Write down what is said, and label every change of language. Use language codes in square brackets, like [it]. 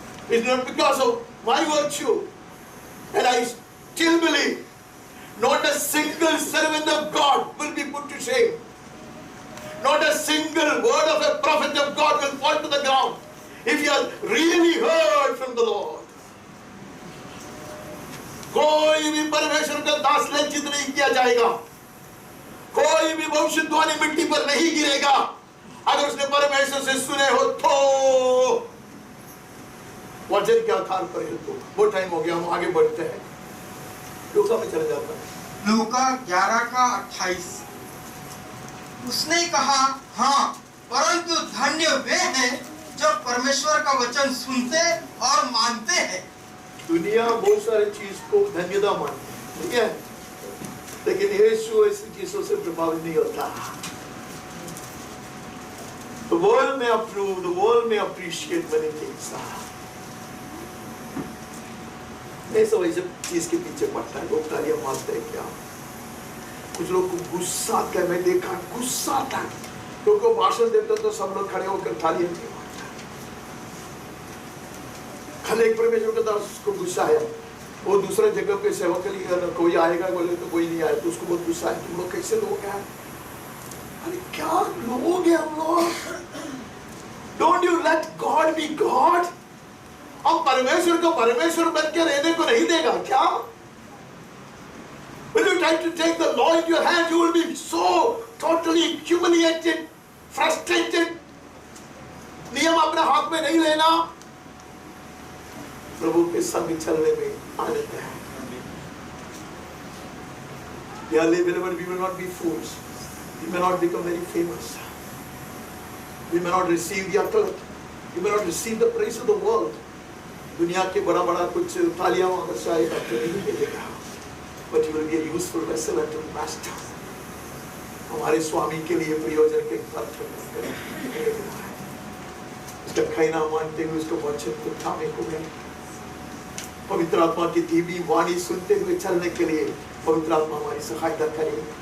[en] It's not because of my virtue, and I still believe not a single servant of God will be put to shame. Not a single word of a prophet of God will fall to the ground if you have really heard from the Lord. [hi] कोई भी परमेश्वर का दास लज्जित नहीं किया जाएगा, कोई भी भविष्यवाणी मिट्टी पर नहीं गिरेगा अगर उसने परमेश्वर से सुने हो तो। वचन के आधार पर है तो वो टाइम हो गया, हम आगे बढ़ते हैं। लूका में चले जाता है, लूका 11:28। उसने कहा हाँ, परंतु धन्य वे हैं जो परमेश्वर का वचन सुनते और मानते हैं। दुनिया बहुत सारी चीज को धन्यता मानती है, ठीक है, लेकिन यीशु ऐसी चीजों से प्रभावित नहीं होता। [en] The world may approve, the world may appreciate many things. [hi] नहीं सब ऐसे चीज के पीछे पड़ता है, लोग तालियां मारते हैं क्या? कुछ लोग को गुस्सा आता है, मैं देखा गुस्सा आता है, क्योंकि वो भाषण देते तो सब लोग खड़े होकर तालियां नहीं मारते। कल एक परमेश्वर का दास को गुस्सा आया, वो दूसरे जगह पे सेवा के लिए कोई आएगा बोले तो कोई नहीं आया, तो उसको बहुत गुस्सा है। तुम लोग कैसे लोग हैं? अरे क्या लोग हैं हम लोग? [en] Don't you let God be God? [hi] हम परमेश्वर को परमेश्वर बन के रहने को नहीं देगा क्या? [en] When you try to take the law into your hand, you will be so totally humiliated, frustrated. [hi] नियम अपने हाथ में नहीं लेना, प्रभु के संग चलने में आनंद है। [en] Dearly beloved, we will not be fools. We may not become very famous. We may not receive the accolade. We may not receive the praise of the world. [hi] दुनिया के बड़ा बड़ा कुछ तालियां अगर शायद आपको नहीं मिलेगा, [en] but you will be a useful vessel unto the master. [hi] हमारे स्वामी के लिए प्रयोजन के पात्र बनेंगे। उसका कहना मानते हुए उसको वचन को थामे हुए, पवित्र आत्मा की धीमी वाणी सुनते हुए चलने के लिए पवित्र आत्मा हमारी सहायता करे।